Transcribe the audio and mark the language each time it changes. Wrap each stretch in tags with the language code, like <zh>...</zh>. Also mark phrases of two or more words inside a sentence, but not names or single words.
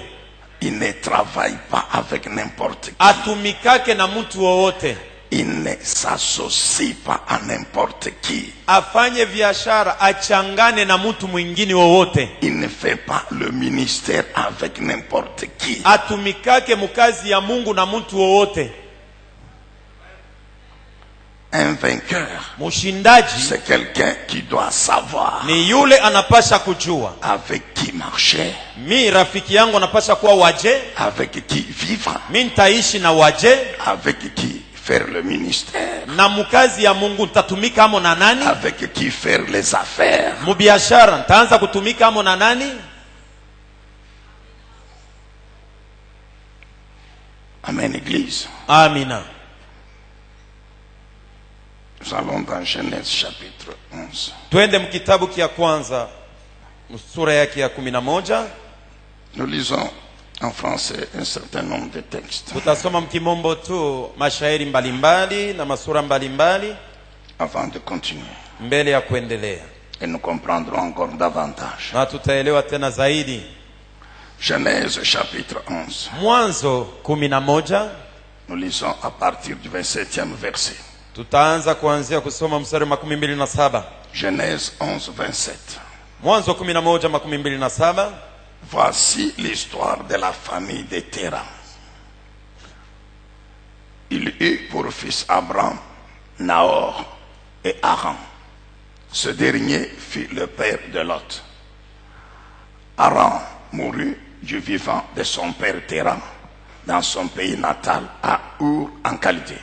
<fr>Il ne travaille pas avec n'importe qui.</fr> <sw>atumikake na mtu wowote,</sw> <fr>Il ne s'associe pas à n'importe qui.</fr> <sw>afanye biashara, achangane na mtu mwingine wowote,</sw> <fr>Il ne fait pas le ministère avec n'importe qui.</fr> <sw>atumikake mukazi ya Mungu na mtu wowote.</sw> <fr>Un vainqueur,</fr> <sw>Mushindaji</sw> <fr>c'est quelqu'un qui doit savoir</fr> <sw>ni yule anapasha kujua</sw> <fr>avec qui marcher,</fr> <sw>mi rafiki yangu anapasha kuwa waje,</sw> <fr>avec qui vivre,</fr> <sw>mi nitaishi na waje,</sw> <fr>avec qui faire le ministère,</fr> <sw>na mukazi ya Mungu nitatumika amo na nani,</sw> <fr>avec qui faire les affaires.</fr> <sw>mubiashara nitaanza kutumika amo na nani.</sw> <fr>Amen, Église.</fr> <sw>Amina.</sw> <fr>Nous allons dans Genèse chapitre 11.</fr> <sw>Twende mkitabu kia kwanza sura yake ya 11.</sw> <fr>Nous lisons en français un certain nombre de textes</fr> <sw>Tutasoma mkimombo tu mashairi mbalimbali na masura mbalimbali</sw> <fr>avant de continuer.</fr> <sw>mbele ya kuendelea,</sw> <fr>Et nous comprendrons encore davantage.</fr> <sw>na tutaelewa tena zaidi.</sw> <fr>Genèse chapitre 11.</fr> <sw>Mwanzo 11,</sw> <fr>Nous lisons à partir du 27e verset.</fr> <sw>tutaanza kuanzia kusoma mstari wa 27.</sw> <fr>Genèse 11, 27.</fr> <sw>Mwanzo 11:27.</sw> <fr>Voici l'histoire de la famille de Téra. Il eut pour fils Abraham, Nahor et Haran. Ce dernier fut le père de Lot. Haran mourut du vivant de son père Téra dans son pays natal à Ur en Chaldée.</fr>